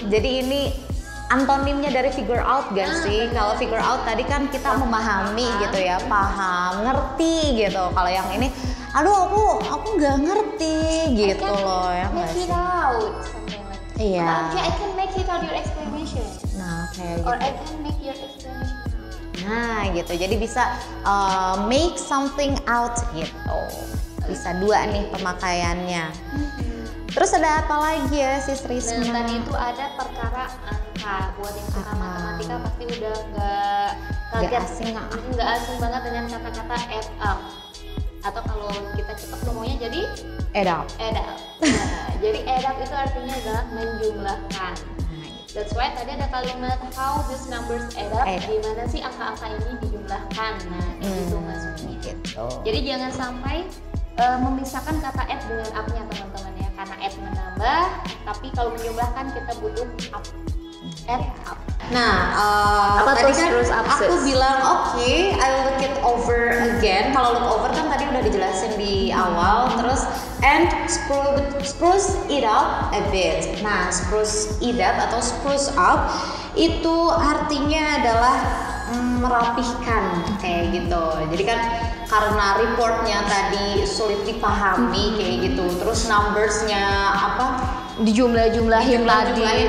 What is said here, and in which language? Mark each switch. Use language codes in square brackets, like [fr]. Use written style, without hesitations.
[id] Jadi ini antonimnya dari figure out gak sih? Kalau figure out tadi kan kita memahami gitu ya, paham, ngerti gitu. Kalau yang ini, aduh aku nggak ngerti gitu loh ya. [en] Make it out, something like that. [id] Iya. [en] I can make it out your explanation. [id] Nah kayak gitu. [en] Or I can make your explanation. [id] Nah gitu, jadi bisa make something out gitu. Bisa dua nih pemakaiannya. Terus ada apa lagi ya sis Risma? Dan tadi itu ada perkara angka. Buat yang suka matematika pasti udah nggak asing banget dengan kata-kata add up. Atau kalau kita cepat ngomongnya jadi [en] add up. [id] Nah, jadi add up itu artinya adalah menjumlahkan. [en] That's why [id] tadi ada kalimat [en] how these numbers add up. [id] Gimana sih angka-angka ini dijumlahkan? Nah, itu maksudnya. Gitu. Jadi jangan sampai memisahkan kata add dengan up-nya teman-teman ya. Karena add menambah, tapi kalau menjumlahkan kita butuh up. Add up. Nah, apa tadi kan terus aku bilang oke, [en] I'll look it over again. [id] Kalau look over kan tadi udah dijelasin di awal. Terus [en] and spruce it up a bit. [id] Nah, spruce it up atau spruce up itu artinya adalah merapihkan kayak gitu. Jadi kan karena reportnya tadi sulit dipahami kayak gitu. Terus numbersnya dijumlah-jumlahin tadi